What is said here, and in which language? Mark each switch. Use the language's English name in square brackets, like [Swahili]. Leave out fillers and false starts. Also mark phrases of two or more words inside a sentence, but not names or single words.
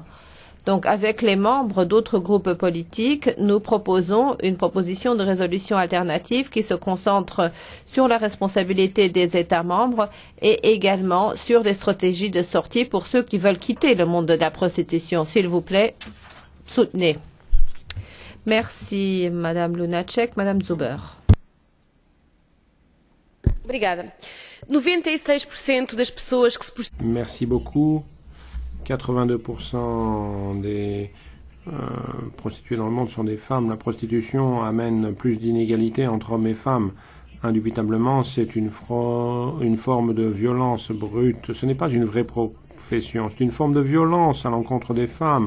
[French] Donc, avec les membres d'autres groupes politiques, nous proposons une proposition de résolution alternative qui se concentre sur la responsabilité des États membres et également sur des stratégies de sortie pour ceux qui veulent quitter le monde de la prostitution. S'il vous plaît, soutenez. Merci, Madame Lunacek. Madame Zuber. [Portuguese] Obrigada. 96% das pessoas que se prostituem. [French] Merci beaucoup. 82% des prostituées dans le monde sont des femmes. La prostitution amène plus d'inégalités entre hommes et femmes. Indubitablement, c'est une forme de violence brute. Ce n'est pas une vraie profession, c'est une forme de violence à l'encontre des femmes.